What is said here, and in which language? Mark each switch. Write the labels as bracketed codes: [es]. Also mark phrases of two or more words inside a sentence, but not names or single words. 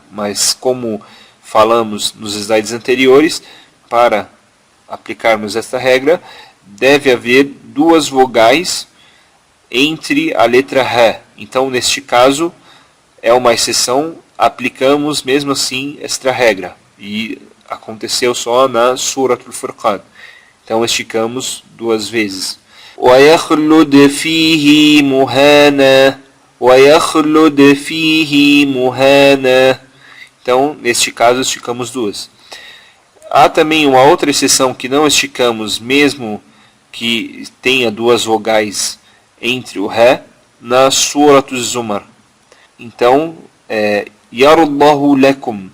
[pt] Mas como falamos nos slides anteriores, para aplicarmos esta regra, deve haver duas vogais entre a letra ré. Então, neste caso, é uma exceção, aplicamos mesmo assim esta regra. E aconteceu só na Suratul Furqan. Então, esticamos duas vezes. [ar] وَيَخْلُدْ فِيهِ مُهَانًا. وَيَخْلُدْ فِيهِ مُهَانًا. [pt] Então, neste caso, esticamos duas. Há também uma outra exceção que não esticamos, mesmo que tenha duas vogais entre o ré, na Suratul Zumar. Então, Yarullahu lakum.